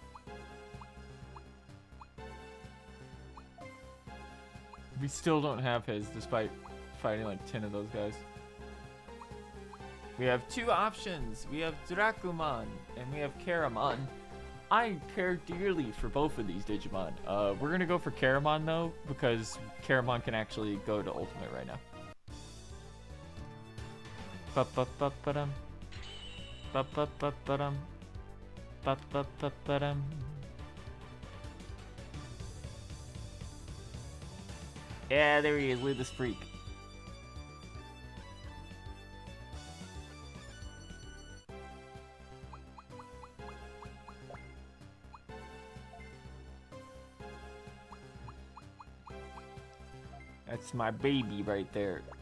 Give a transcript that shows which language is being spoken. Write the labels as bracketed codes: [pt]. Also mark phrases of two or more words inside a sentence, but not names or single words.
[en] We still don't have his, despite fighting like 10 of those guys. We have two options. We have Dracumon and we have Caramon. I care dearly for both of these Digimon. We're gonna go for Caramon though, because Caramon can actually go to Ultimate right now. Ba-ba-ba-ba-dum. Ba-ba-ba-ba-dum. Ba-ba-ba-ba-dum. Yeah, there he is. Look at this freak. That's my baby right there.